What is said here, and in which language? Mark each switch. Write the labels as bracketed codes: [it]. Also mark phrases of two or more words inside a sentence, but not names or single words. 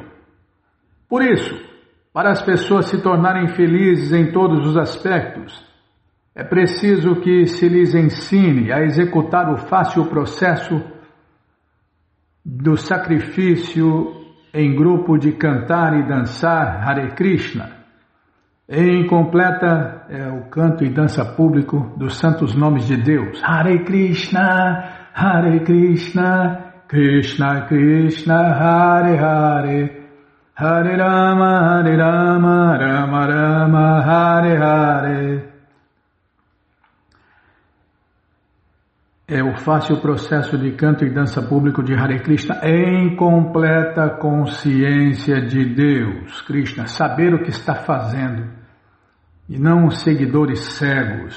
[pt] Por isso, para as pessoas se tornarem felizes em todos os aspectos, é preciso que se lhes ensine a executar o fácil processo do sacrifício em grupo de cantar e dançar Hare Krishna, Em completa é o canto e dança público dos santos nomes de Deus. [sa] Hare Krishna, Krishna Krishna, Hare Hare, Hare Rama, Rama Rama, Hare Hare. [pt] É o fácil processo de canto e dança público de Hare Krishna em completa consciência de Deus. Krishna, saber o que está fazendo e não os seguidores cegos.